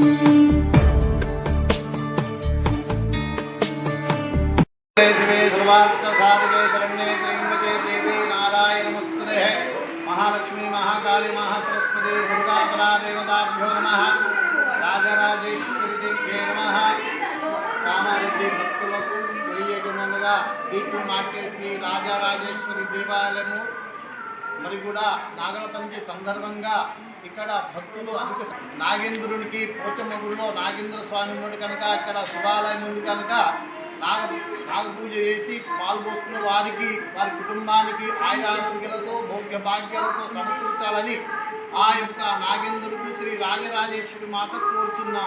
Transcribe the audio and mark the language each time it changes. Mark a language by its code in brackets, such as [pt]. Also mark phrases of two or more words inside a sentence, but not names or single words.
[sa] शिवे सर्वार्थसाधके शरण्ये त्र्यम्बके देवी नारायणमस्तुते महालक्ष्मी महाकाली महासरस्वती दुर्गा परा देवताभ्यो नमः राजराजेश्वरी देव्ये [te] नमः కామారెడ్డి భక్తులకు తెలియజేయమనగా దీపు మార్కెట్ శ్రీ రాజరాజేశ్వరి దేవాలయము మరి కూడా నాగల పంచమి సందర్భంగా ఇక్కడ భక్తులు అధిక నాగేంద్రునికి పోచమ్మ గుడిలో నాగేంద్ర స్వామి ఉన్నాడు కనుక ఇక్కడ శివాలయం ఉంది కనుక నాగ పూజ చేసి పాల్గొస్తున్న వారికి వారి కుటుంబానికి ఆయురారోగ్యాలతో భోగ్య భాగ్యాలతో సమకూర్చాలని ఆ యొక్క నాగేంద్రుడు శ్రీ రాజరాజేశ్వరి మాత కోరుచున్నాం.